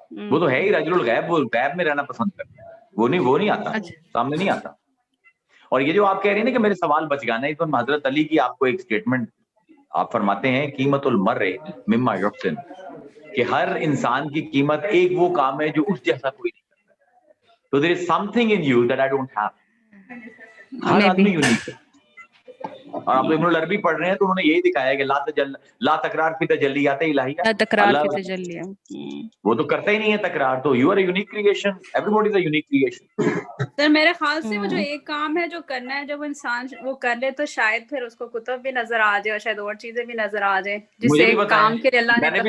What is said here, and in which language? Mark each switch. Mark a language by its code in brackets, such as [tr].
[ur] وہ تو ہے ہی رجل الغیب, وہ غیب میں رہنا پسند کرتا ہے, وہ نہیں آتا, سامنے نہیں آتا. اور یہ جو آپ کہہ رہے ہیں نا کہ میرے سوال بچ گانا ہے, تو حضرت علی کی آپ کو ایک سٹیٹمنٹ آپ فرماتے ہیں, [ar] قیمت المرء مما یحسن, [ur] کہ ہر انسان کی قیمت ایک وہ کام ہے جو اس جیسا کوئی نہیں کرتا. تو [en] there is something in you that I don't have. [ur] ہر آدمی یونیک ہے. اور آپ ابن العربی پڑھ رہے ہیں تو انہوں نے یہی دکھایا کہ [ar] لا تکرار فی تجلیات الہیہ, [ur] اللہ وہ تو کرتا ہی نہیں ہے تکرار, [en] تو you are a unique creation, [ur] every body is a unique creation. سر میرے خیال سے وہ جو ایک کام ہے جو کرنا ہے, جب انسان وہ کر لے تو شاید پھر اس کو کتب بھی نظر آ جائے اور شاید اور چیزیں بھی نظر آ جائیں, جس ایک کام کے لیے اللہ نے